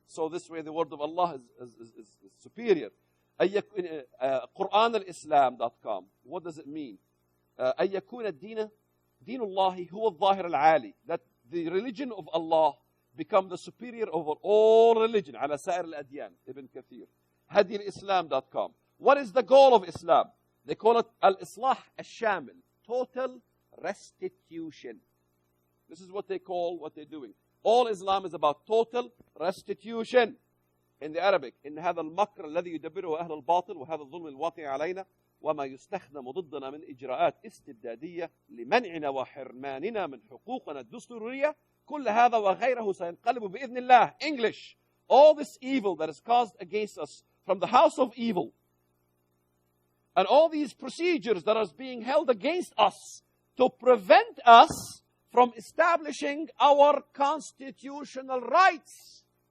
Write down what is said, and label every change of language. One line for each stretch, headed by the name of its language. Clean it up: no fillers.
English: So this way the word of Allah is superior. QuranAlislam.com. What does it mean?
Arabic: أن يكون الدين دين الله هو الظاهر العالي.
English: That the religion of Allah become the superior over all religion.
Arabic: على سائر الأديان. Ibn Kathir. HadiAlislam.com.
English: What is the goal of Islam? They call it al-islah al-shamil. Total restitution. This is what they call what they're doing. All Islam is about total restitution. In the Arabic,
Arabic: إن هذا المكر الذي يدبره أهل الباطل وهذا الظلم الواقع علينا وما يستخدم ضدنا من إجراءات استبدادية لمنعنا وحرماننا من حقوقنا الدستورية كل هذا وغيره سينقلب بإذن الله.
English: English. All this evil that is caused against us from the house of evil and all these procedures that are being held against us to prevent us from establishing our constitutional rights.